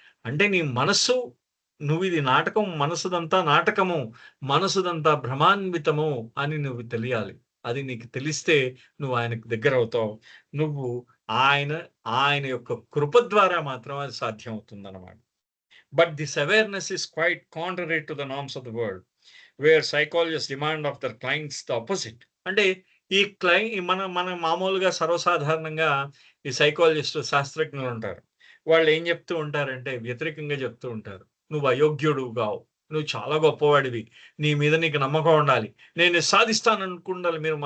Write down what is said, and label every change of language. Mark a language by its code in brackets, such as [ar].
[te] అంటే నీ మనస్సు నువ్విది నాటకం, మనసుదంతా నాటకము, మనసుదంతా భ్రమాన్వితము అని నువ్వు తెలియాలి. అది నీకు తెలిస్తే నువ్వు ఆయనకు దగ్గరవుతావు. నువ్వు ఆయన ఆయన యొక్క కృప ద్వారా మాత్రం అది సాధ్యమవుతుందన్నమాట. [en] But this awareness is quite contrary to the norms of the world, where psychologists demand of their clients the opposite. [te] అంటే ఈ మన మన మామూలుగా సర్వసాధారణంగా ఈ సైకాలజిస్టు శాస్త్రజ్ఞులు ఉంటారు. వాళ్ళు ఏం చెప్తూ ఉంటారంటే వ్యతిరేకంగా చెప్తూ ఉంటారు. నువ్వు అయోగ్యుడుగావు. నువ్వు చాలా గొప్పవాడివి. నీ మీద నీకు నమ్మకం ఉండాలి. నేను సాధిస్తాననుకుండాలి.